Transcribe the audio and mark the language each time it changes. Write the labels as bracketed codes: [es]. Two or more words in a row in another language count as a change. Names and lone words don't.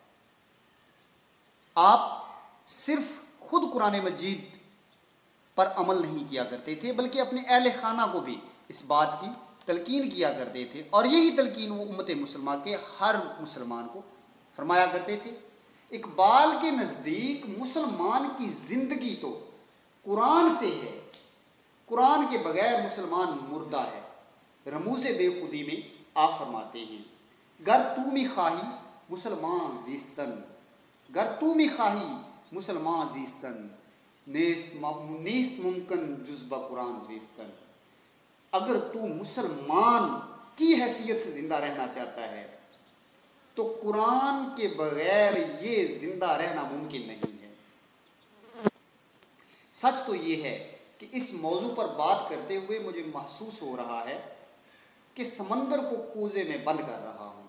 [ur] آپ صرف خود قرآن مجید پر عمل نہیں کیا کرتے تھے بلکہ اپنے اہل خانہ کو بھی اس بات کی تلقین کیا کرتے تھے، اور یہی تلقین وہ امت مسلمہ کے ہر مسلمان کو فرمایا کرتے تھے۔ اقبال کے نزدیک مسلمان کی زندگی تو قرآن سے ہے، قرآن کے بغیر مسلمان مردہ ہے۔ رموز بے خودی میں آپ فرماتے ہیں [fa] گر تو می خواہی مسلمان زیستن، گر تو می خواہی مسلمان زیستن، نیست ممکن جز بقرآن زیستن۔ [ur] اگر تو مسلمان کی حیثیت سے زندہ رہنا چاہتا ہے تو قرآن کے بغیر یہ زندہ رہنا ممکن نہیں ہے۔ سچ تو یہ ہے کہ اس موضوع پر بات کرتے ہوئے مجھے محسوس ہو رہا ہے کہ سمندر کو کوزے میں بند کر رہا ہوں۔